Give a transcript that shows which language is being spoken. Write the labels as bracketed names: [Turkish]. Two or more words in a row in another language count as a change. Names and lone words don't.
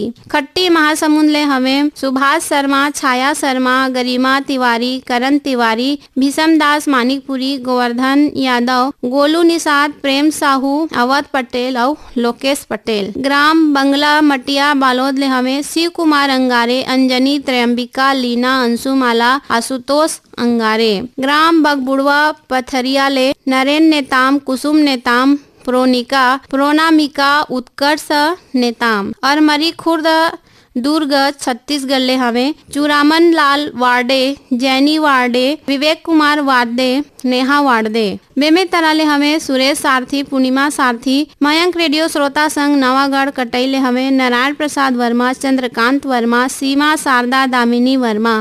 [Chhattisgarhi] खट्टी महासमुंद ले हमें सुभाष शर्मा, छाया शर्मा, गरिमा तिवारी, करण तिवारी, भीषम दास मानिकपुरी, गोवर्धन यादव, गोलू निषाद, प्रेम साहू, अवध पटेल और लोकेश पटेल। ग्राम बंगला मटिया बालोद ले हमें शिव कुमार अंगारे, अंजनी, त्रयंबिका, लीना, अंशुमाला, आशुतोष अंगारे। ग्राम बगबुड़वा पथरिया ले नरेन नेताम, कुसुम नेताम, प्रोनामिका, उत्कर्ष नेताम। और मरी खुर्द दुर्ग छत्तीसगढ़ ले हमें चूरामन लाल वार्डे, जैनी वार्डे, विवेक कुमार वार्डे, नेहा वार्डे। बेमे तरा ले हमें सुरेश सारथी, पूर्णिमा सारथी। मयंक रेडियो श्रोता संघ नवागढ़ कटई ले हमें नारायण प्रसाद वर्मा, चंद्रकांत वर्मा, सीमा शारदा दामिनी वर्मा।